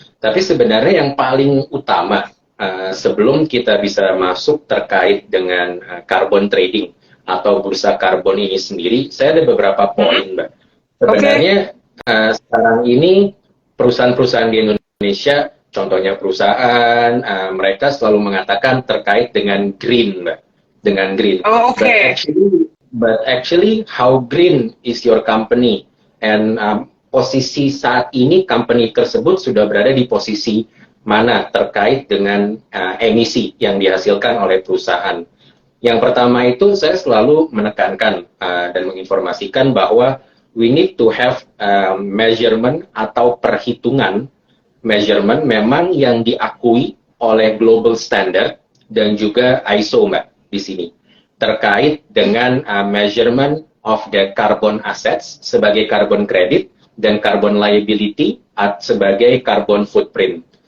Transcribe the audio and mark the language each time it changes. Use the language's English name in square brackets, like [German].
[Indonesian] Tapi sebenarnya yang paling utama sebelum kita bisa masuk terkait dengan carbon trading atau bursa karbon ini sendiri, saya ada beberapa poin, Mbak. Sebenarnya sekarang ini perusahaan-perusahaan di Indonesia, contohnya perusahaan, mereka selalu mengatakan terkait dengan green, Mbak. Dengan green. [English] But actually, how green is your company? [Indonesian] And posisi saat ini company tersebut sudah berada di posisi mana terkait dengan emisi yang dihasilkan oleh perusahaan. Yang pertama itu saya selalu menekankan dan menginformasikan bahwa [English] we need to have measurement [Indonesian] atau perhitungan measurement memang yang diakui oleh global standard dan juga ISO, Mbak, di sini terkait dengan [English] measurement of the carbon assets [Indonesian] sebagai carbon credit dan carbon liability sebagai carbon footprint.